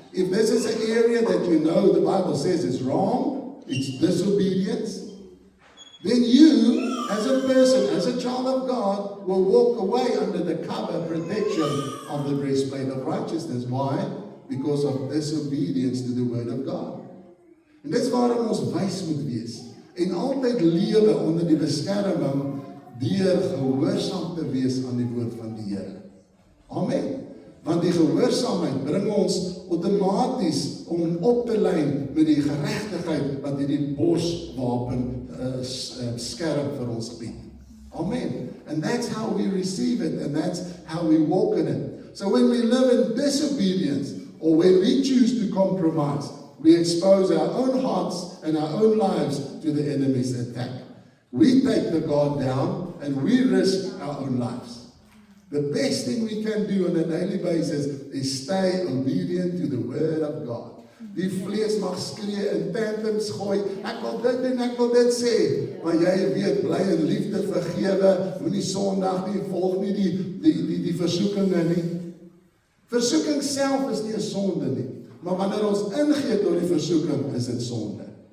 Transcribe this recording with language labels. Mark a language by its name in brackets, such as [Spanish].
[English] If this is an area that you know the Bible says is wrong, it's disobedience, then you, as a person, as a child of God, will walk away under the cover, protection of the breastplate of righteousness. Why? Because of disobedience to the Word of God. [Afrikaans] En dis waarom ons wys moet wees. En altyd lewe onder die beskerming deur gehoorsaam te wees aan die woord van die Here. Amen. Want die gehoorsaamheid bring ons outomaties om op te lyn met die geregtigheid wat hierdie borswapen skerp vir ons bied. Amen. [English] And that's how we receive it, and that's how we walk in it. So when we live in disobedience, or when we choose to compromise, we expose our own hearts and our own lives to the enemy's attack. We take the guard down and we risk our own lives. The best thing we can do on a daily basis is stay obedient to the Word of God. [Afrikaans] Die vlees mag skree en tantrums gooi, ek wil dit en ek wil dit sê, maar jy weet, bly in liefde, vergewe, moenie sondig nie, volg nie die versoekinge nie. Versoeking self is nie 'n sonde nie. Maar wanneer ons ingee tot die versoeking, is dit sonde.